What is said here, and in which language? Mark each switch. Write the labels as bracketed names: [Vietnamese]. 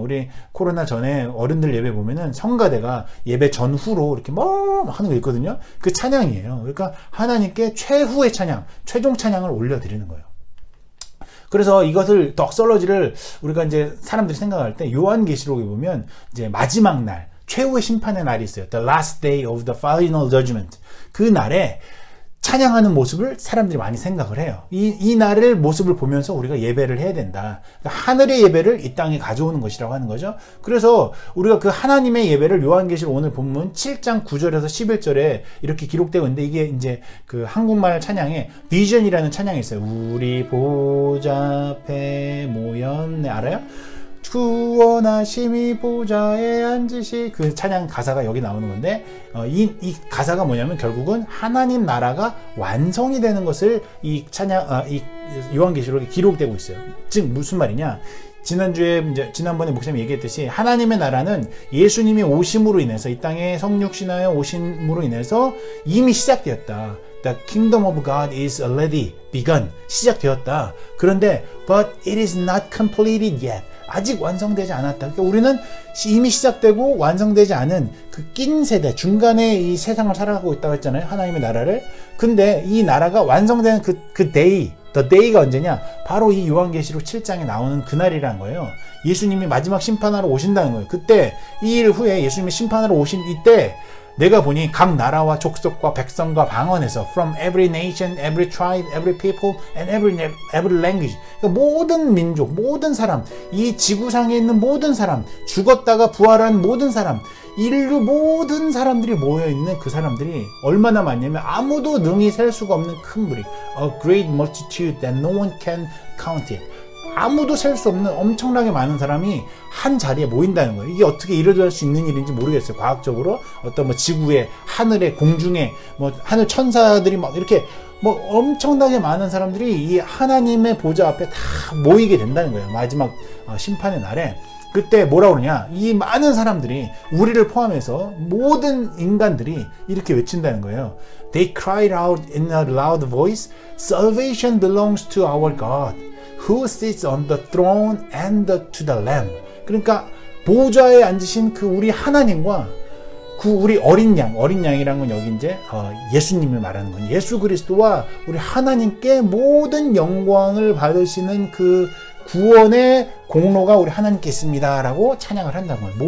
[Korean] 우리 코로나 전에 어른들 예배 보면은 성가대가 예배 전후로 이렇게 하는 거 있거든요. 그 찬양이에요. 그러니까 하나님께 최후의 찬양, 최종 찬양을 올려드리는 거예요. 그래서 이것을 덕설러지를 우리가 이제 사람들이 생각할 때 요한계시록에 보면 이제 마지막 날, 최후의 심판의 날이 있어요. [English] The last day of the final judgment. [Korean] 그 날에 찬양하는 모습을 사람들이 많이 생각을 해요. 이 날을 모습을 보면서 우리가 예배를 해야 된다. 그러니까 하늘의 예배를 이 땅에 가져오는 것이라고 하는 거죠. 그래서 우리가 그 하나님의 예배를 요한계시록 오늘 본문 7장 9절에서 11절에 이렇게 기록되고 있는데 이게 이제 그 한국말 찬양에 비전이라는 찬양이 있어요. 우리 보좌 앞에 모였네. 알아요? 구원하심이 보좌에 앉으시 그 찬양 가사가 여기 나오는 건데 이 가사가 뭐냐면 결국은 하나님 나라가 완성이 되는 것을 이 찬양 이 요한계시록에 기록되고 있어요. 즉 무슨 말이냐? 지난번에 목사님이 얘기했듯이 하나님의 나라는 예수님이 오심으로 인해서 이 땅에 성육신하여 오심으로 인해서 이미 시작되었다. [English] The kingdom of God is already begun. [Korean] 시작되었다. 그런데 [English] but it is not completed yet. [Korean] 아직 완성되지 않았다. 그러니까 우리는 이미 시작되고 완성되지 않은 그 낀 세대, 중간에 이 세상을 살아가고 있다고 했잖아요. 하나님의 나라를. 근데 이 나라가 완성되는 그 day, the day가 언제냐? 바로 이 요한계시록 7장에 나오는 그날이라는 거예요. 예수님이 마지막 심판하러 오신다는 거예요. 그때 이 일 후에 예수님이 심판하러 오신 이때 내가 보니 각 나라와 족속과 백성과 방언에서 [English] from every nation, every tribe, every people, and every language. [Korean] 그러니까 모든 민족, 모든 사람, 이 지구상에 있는 모든 사람, 죽었다가 부활한 모든 사람, 인류 모든 사람들이 모여있는 그 사람들이 얼마나 많냐면 아무도 능히 셀 수가 없는 큰 무리. [English] A great multitude that no one can count it. [Korean] 아무도 셀 수 없는 엄청나게 많은 사람이 한 자리에 모인다는 거예요. 이게 어떻게 이루어질 수 있는 일인지 모르겠어요. 과학적으로 어떤 지구에, 하늘에, 공중에 하늘 천사들이 막 이렇게 뭐 엄청나게 많은 사람들이 이 하나님의 보좌 앞에 다 모이게 된다는 거예요. 마지막 심판의 날에. 그때 뭐라 그러냐, 이 많은 사람들이, 우리를 포함해서 모든 인간들이 이렇게 외친다는 거예요. [English] They cried out in a loud voice, Salvation belongs to our God, who sits on the throne and to the Lamb. [Korean] 그러니까 보좌에 앉으신 그 우리 하나님과 그 우리 어린 양이란 건 여기 이제 예수님을 말하는 건, 예수 그리스도와 우리 하나님께 모든 영광을 받으시는 그 구원의 공로가 우리 하나님께 있습니다 라고 찬양을 한다는 거예요.